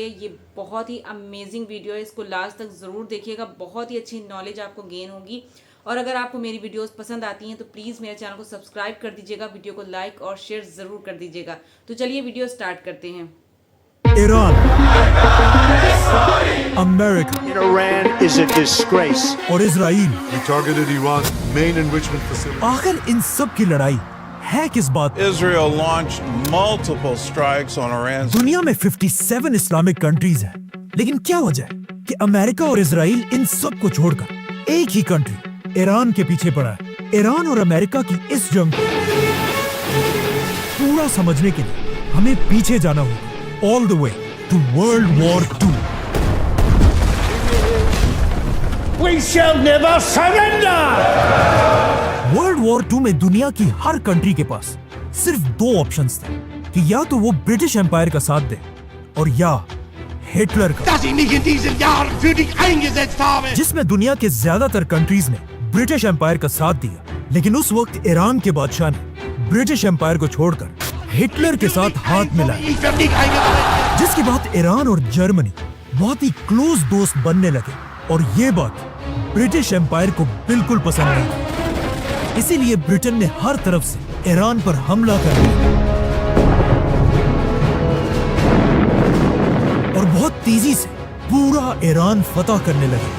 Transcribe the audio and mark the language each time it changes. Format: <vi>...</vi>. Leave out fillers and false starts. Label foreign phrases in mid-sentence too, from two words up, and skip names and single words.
<hi>ये बहुत ही</hi> <en>amazing video</en> <hi>है, इसको लास्ट तक ज़रूर देखिएगा, बहुत ही अच्छी नॉलेज आपको गेन होगी। और अगर आपको मेरी वीडियोस पसंद आती हैं तो प्लीज़ मेरे चैनल को सब्सक्राइब कर दीजिएगा, वीडियो को लाइक और शेयर ज़रूर कर दीजिएगा। तो चलिए</hi> <en>video start</en> <hi>करते हैं।</hi> <en>Iran, America, Iran is a disgrace.</en> <hi>और इजराइल,</hi> <en>We targeted Iran's main enrichment facility.</en> <hi>आखिर इन सब की लड़ाई है किस बात?</hi> <en>Israel launched multiple strikes on Iran.</en> <hi>दुनिया में 57</hi> <en>Islamic countries</en> <hi>हैं, लेकिन क्या वजह है कि अमेरिका और इजराइल इन सब को छोड़कर एक ही कंट्री ईरान के पीछे पड़ा है? ईरान और अमेरिका की इस जंग को पूरा समझने के लिए हमें पीछे जाना होगा,</hi> <en>all the way to</en> <hi>वर्ल्ड वॉर 2।</hi> <en>We shall never surrender!</en> <hi>वर्ल्ड वॉर 2 में दुनिया की हर कंट्री के पास सिर्फ दो ऑप्शंस थे कि या तो वो ब्रिटिश एम्पायर का साथ दे और या हिटलर का,</hi> <de>Dass ich nicht in diesen Jahren für dich eingesetzt habe!</de> <hi>जिसमें दुनिया के ज्यादातर कंट्रीज ने ब्रिटिश एम्पायर का साथ दिया। लेकिन उस वक्त ईरान के बादशाह ने ब्रिटिश एम्पायर को छोड़कर हिटलर के साथ हाथ मिलाया,</hi> <de>Ich werde nicht eingesetzt!</de> <hi>जिसके बाद ईरान और जर्मनी बहुत ही क्लोज दोस्त बनने लगे और ये बात ब्रिटिश एम्पायर को बिल्कुल पसंद नहीं थी। इसीलिए ब्रिटेन ने हर तरफ से ईरान पर हमला कर दिया और बहुत तेजी से पूरा ईरान फतह करने लगे।</hi>